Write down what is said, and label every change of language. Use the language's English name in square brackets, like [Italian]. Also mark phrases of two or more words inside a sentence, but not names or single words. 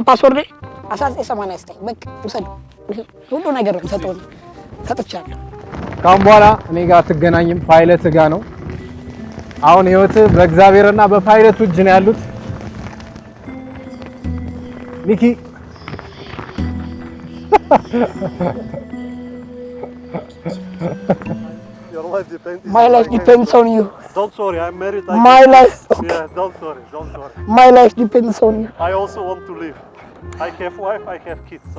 [Amharic] ፓስወርድ 1989 በቃ ውሰድ። ሁሉ ነገር ሰጥቻለሁ። ካሁን በኋላ እኔ ጋር አትገናኝም፣ ፓይለት ጋር ነው። አሁን ህይወት በእግዚአብሔርና በፓይለቱ እጅ ነው ያሉት። ሚኪ [English] My life depends on you. Don't worry, I'm married. My life. Yeah, don't worry. My life depends on you. I also want to live. I have wife, I have kids, so